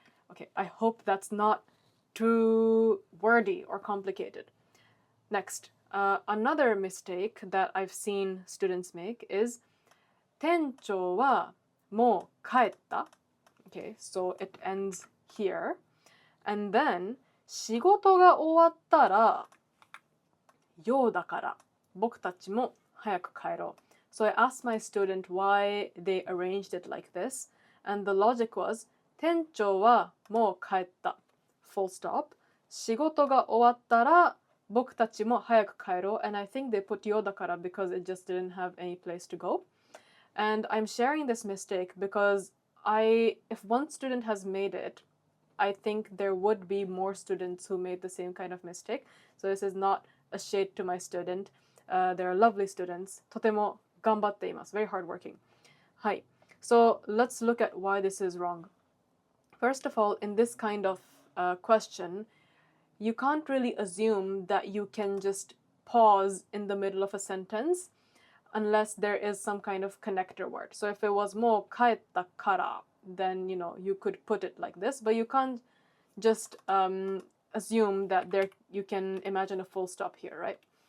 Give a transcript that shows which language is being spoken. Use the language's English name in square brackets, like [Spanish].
[English] Okay, I hope that's not too wordy or complicated. Next, another mistake that I've seen students make is [Japanese] 店長はもう帰った. [English] Okay, so it ends here. And then [Japanese] 仕事が終わったらようだから僕たちも早く帰ろう. [English] So I asked my student why they arranged it like this, and the logic was [Japanese] 店長はもう帰った [English] full stop. [Japanese] 仕事が終わったら僕たちも早く帰ろう. [English] And I think they put ようだから because it just didn't have any place to go. And I'm sharing this mistake because if one student has made it, I think there would be more students who made the same kind of mistake. So this is not a shade to my student. They're lovely students. [Japanese] とても頑張っています. [English] Very hardworking. [Japanese] はい. [English] So let's look at why this is wrong. First of all, in this kind of question, you can't really assume that you can just pause in the middle of a sentence unless there is some kind of connector word. So if it was [Japanese] もう帰ったから, [English] then you could put it like this, but you can't just assume that you can imagine a full stop here, right?